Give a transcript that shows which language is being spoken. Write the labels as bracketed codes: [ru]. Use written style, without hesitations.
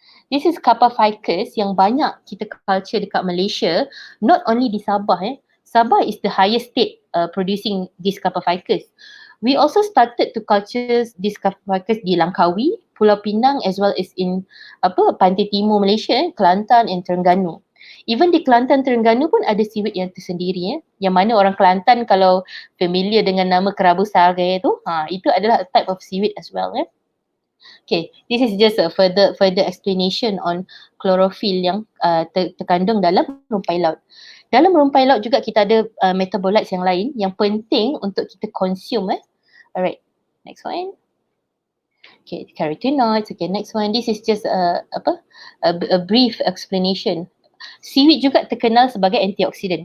[en] This is Kappa ficus [ms] yang banyak kita [en] culture dekat Malaysia, not only di Sabah. Sabah is the highest state producing this Kappa ficus. We also started to culture this Kappa ficus di Langkawi, Pulau Pinang, as well as in Pantai Timur Malaysia, Kelantan and Terengganu. [ms] Even di Kelantan, Terengganu pun ada seaweed yang tersendiri. Yang mana orang Kelantan kalau familiar dengan nama kerabu sare tu, itu adalah [en] a type of seaweed as well. Okay, this is just a further explanation on chlorophyll [ms] yang terkandung dalam rumpai laut. Dalam rumpai laut juga kita ada metabolites yang lain yang penting untuk kita consume. [en] Alright, next one. Okay, carotenoids. Okay, next one. This is just a brief explanation. [ms] Seaweed juga terkenal sebagai antioksidan.